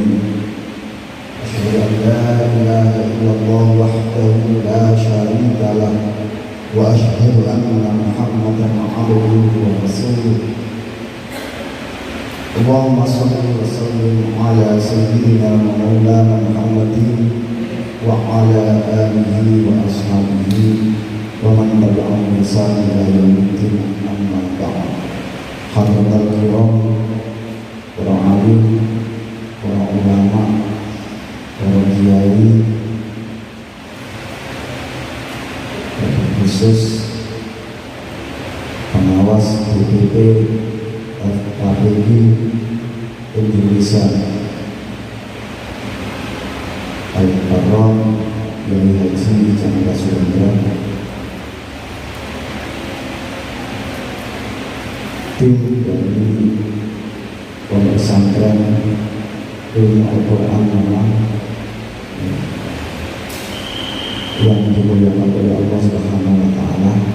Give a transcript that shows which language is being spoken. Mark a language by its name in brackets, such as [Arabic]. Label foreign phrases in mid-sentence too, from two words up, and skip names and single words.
[Arabic] أشهد أن لا إله إلا الله وحده لا شريك له وأشهد أن محمدا عبده ورسوله. اللهم صل وسلم على سيدنا مولانا محمد وعلى آله وأصحابه ومن تبعهم بإحسان إلى يوم الدين، أما بعد. حاضرين كرام, [Indonesian] para alim, para ulama, para kiai, khusus pengawas DPP FKPI Indonesia, Al-Mukarram Yai Haji Chandra Surendra, tim dari Pondok Pesantren Ilmu Al-Quran Malang yang dimuliakan oleh Allah [Arabic] سبحانه وتعالى,